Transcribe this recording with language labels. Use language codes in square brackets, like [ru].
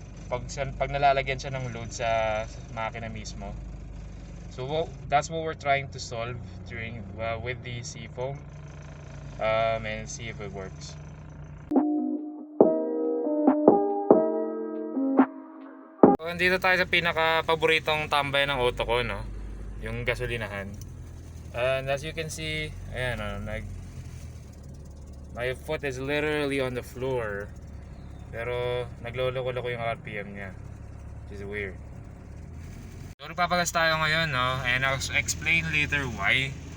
[tl] Pag nalalagyan siya ng load sa makina mismo. [en] So that's what we're trying to solve with the Seafoam. And see if it works. [tl] So, andito tayo sa pinaka-paboritong tambay ng auto ko, no? Yung gasolinahan. [en] And as you can see, ayan, my foot is literally on the floor. [tl] Pero nagloloko-loko yung RPM niya, [en] which is weird. So [tl] nagpapagas tayo ngayon, no? [en] And I'll explain later why.